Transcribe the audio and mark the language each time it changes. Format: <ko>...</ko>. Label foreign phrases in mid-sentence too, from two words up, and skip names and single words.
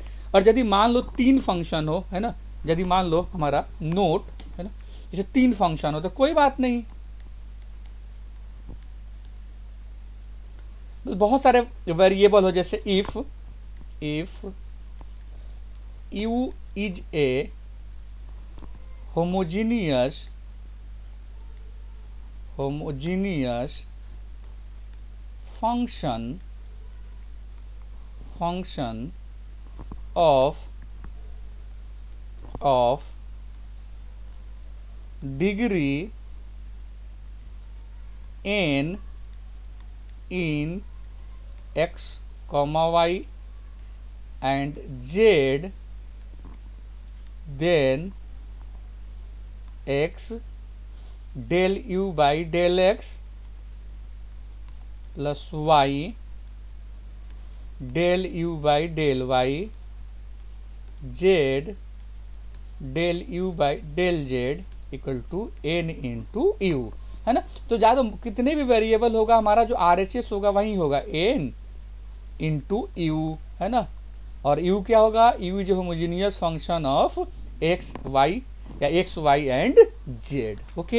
<hi>और यदि मान लो तीन फंक्शन हो, है ना, यदि मान लो हमारा नोट, है ना, जैसे तीन फंक्शन हो तो कोई बात नहीं, बहुत सारे वेरिएबल हो, जैसे</hi> <en>if u is a homogeneous function of degree n in x, y and z, then x del u by del x plus y del u by del y, z del u by del z equal to n into u,</en> <hi>है ना। तो ज्यादा कितने भी वेरिएबल होगा, हमारा जो RHS होगा वही होगा</hi> <en>n into u,</en> <hi>है ना। और u क्या होगा,</hi> <en>u is homogeneous function of x y या x y and z, okay.</en>